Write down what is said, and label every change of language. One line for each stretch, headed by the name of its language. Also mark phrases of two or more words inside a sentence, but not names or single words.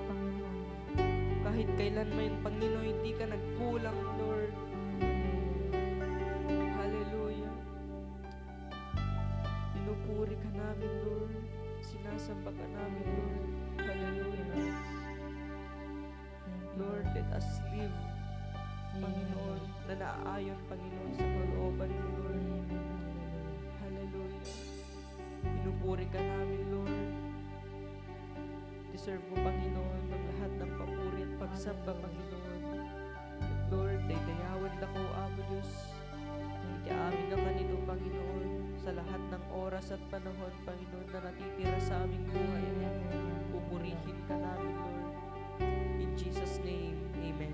Filipino: Kahit kailan man, Panginoon, hindi ka nagkulang, Lord. Hallelujah. Pinupuri ka namin, Lord. Sinasamba ka namin, Lord. Hallelujah. Lord,
English: let us live,
Filipino: Panginoon, na naaayon, Panginoon, sa kalooban mo, Lord. Hallelujah. Pinupuri ka namin, Lord. Deserve mo, Panginoon, ang lahat ng papuri at pagsamba, Panginoon.
Iloko: At Lord, daydayawan ako, Amo Diyos. Iti amin na kanito,
Filipino: Panginoon, sa lahat ng oras at panahon, Panginoon, na natitira sa aming buhay. Pupurihin ka namin, Lord.
English: In Jesus' name, Amen.